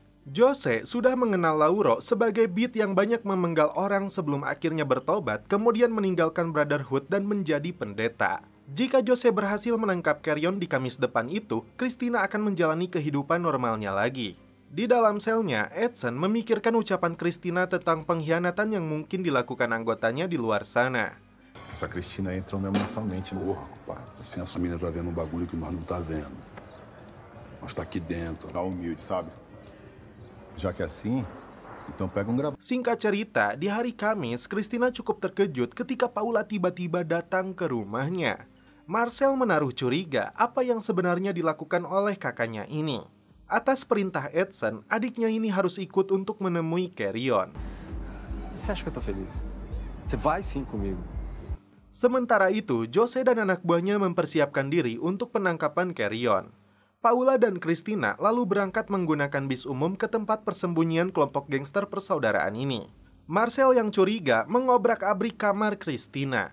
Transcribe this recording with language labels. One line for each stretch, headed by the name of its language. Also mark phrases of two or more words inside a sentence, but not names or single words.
Indonesian: Jose sudah mengenal Lauro sebagai beat yang banyak memenggal orang sebelum akhirnya bertobat, kemudian meninggalkan Brotherhood dan menjadi pendeta. Jika Jose berhasil menangkap Carrion di Kamis depan itu, Christina akan menjalani kehidupan normalnya lagi. Di dalam selnya, Edson memikirkan ucapan Christina tentang pengkhianatan yang mungkin dilakukan anggotanya di luar sana.
Portuguese: Essa Cristina entra mensalmente. Porra, rapaz, assim essa menina tá vendo um bagulho que nós não tá vendo. Mas tá aqui dentro. Tá humilde, sabe? Já que é assim, então pega um gravador.
Indonesian: Singkat cerita, di hari Kamis, Christina cukup terkejut ketika Paula tiba-tiba datang ke rumahnya. Marcel menaruh curiga apa yang sebenarnya dilakukan oleh kakaknya ini. Atas perintah Edson, adiknya ini harus ikut untuk menemui Carrion.
Portuguese: Você acha que eu tô feliz? Você vai sim comigo.
Indonesian: Sementara itu, Jose dan anak buahnya mempersiapkan diri untuk penangkapan Carrion. Paula dan Christina lalu berangkat menggunakan bis umum ke tempat persembunyian kelompok gangster persaudaraan ini. Marcel yang curiga mengobrak-abrik kamar Christina.